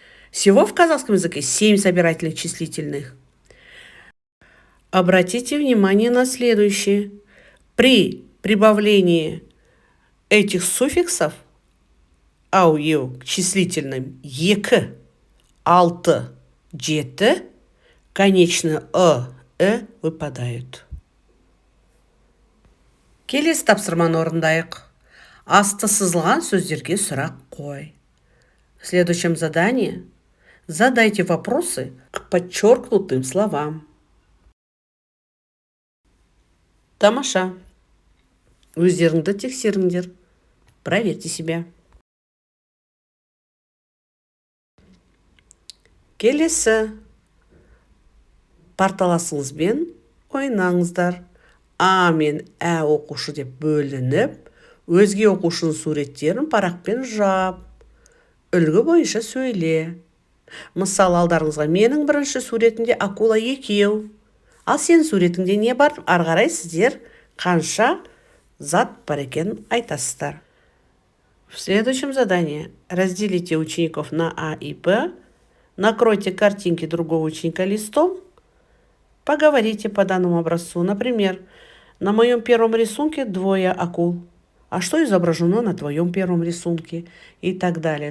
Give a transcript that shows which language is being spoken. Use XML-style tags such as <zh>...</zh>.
<ru>Всего в казахском языке 7 собирательных числительных. Обратите внимание на следующее. При прибавлении этих суффиксов ау, еу к числительным екі, 6, 7, конечные выпадают.</ru> <kk>Келесі тапсырманы орындайық. Асты сызылған сөздерге сұрақ қой.</kk> <ru>В следующем задании задайте вопросы к подчеркнутым словам.</ru> <kk>Тамаша. Өздеріңді тексеріңдер.</kk> <ru>Проверьте себя.</ru> <kk>Келесі. Парталасыңызбен ойнаңыздар. А мен ә оқушы деп бөлініп, өзге оқушының суреттерін парақпен жап. Үлгі бойынша сөйле. Мысал алдарыңызға менің бірінші суретінде акула екеу, Ал сен суретіңде не бар? Ары қарай сіздер қанша зат бар екенін айтасыздар.</kk> <ru>В следующем задании разделите учеников на А и Б, накройте картинки другого ученика листом, поговорите по данному образцу. Например, на моем первом рисунке 2 акул. А что изображено на твоем первом рисунке? И так далее.</ru>